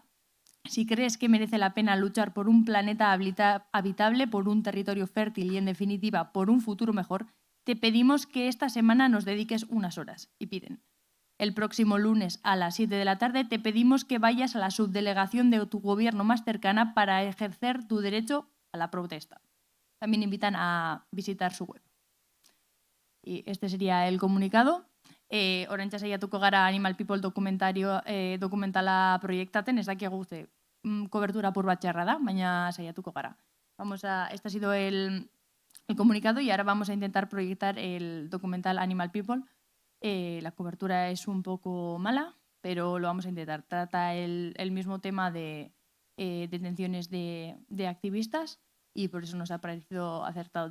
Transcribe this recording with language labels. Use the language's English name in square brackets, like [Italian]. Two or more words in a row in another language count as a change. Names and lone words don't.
[Spanish] Si crees que merece la pena luchar por un planeta habitable, por un territorio fértil y, en definitiva, por un futuro mejor, te pedimos que esta semana nos dediques unas horas. Y piden. El próximo lunes a las 7 de la tarde te pedimos que vayas a la subdelegación de tu gobierno más cercana para ejercer tu derecho a la protesta. También invitan a visitar su web. Y este sería el comunicado. [Basque] Oraintza saiatuko gara Animal People dokumentala proiektaten, ez dakigu cobertura apur bat txarra da, baina saiatuko gara. [Spanish] Este ha sido el comunicado y ahora vamos a intentar proyectar el documental Animal People. La cobertura es un poco mala, pero lo vamos a intentar. Trata el mismo tema de detenciones de activistas y por eso nos ha parecido acertado.